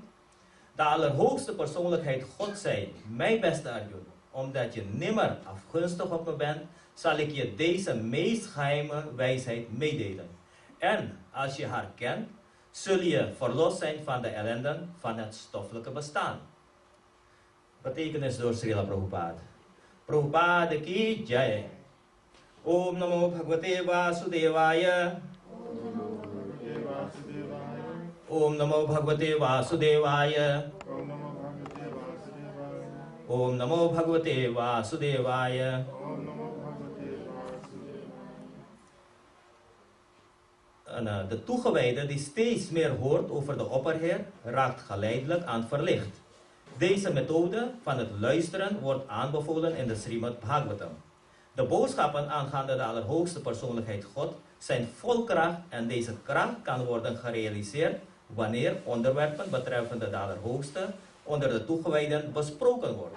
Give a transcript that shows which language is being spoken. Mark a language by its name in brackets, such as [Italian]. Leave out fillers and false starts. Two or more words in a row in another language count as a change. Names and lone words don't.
[Dutch] De allerhoogste persoonlijkheid God zei, mijn beste Arjun, omdat je nimmer afgunstig op me bent, zal ik je deze meest geheime wijsheid meedelen. En als je haar kent, zul je verlost zijn van de ellenden van het stoffelijke bestaan. Betekenis door Srila Prabhupada. [Hindi] Prabhupada ki jai. [Sanskrit] Om Namo Bhagavate Vasudevaya. Om Namo Bhagavate Vasudevaya. Om Namo Bhagavate Vasudevaya. Om Namo Bhagavate Vasudevaya. Om Namo Bhagavate Vasudevaya. [Dutch] De toegewijde die steeds meer hoort over de opperheer, raakt geleidelijk aan verlicht. Deze methode van het luisteren wordt aanbevolen in de Srimad Bhagavatam. De boodschappen aangaande de allerhoogste persoonlijkheid God zijn vol kracht en deze kracht kan worden gerealiseerd wanneer onderwerpen betreffende de allerhoogste onder de toegewijden besproken worden.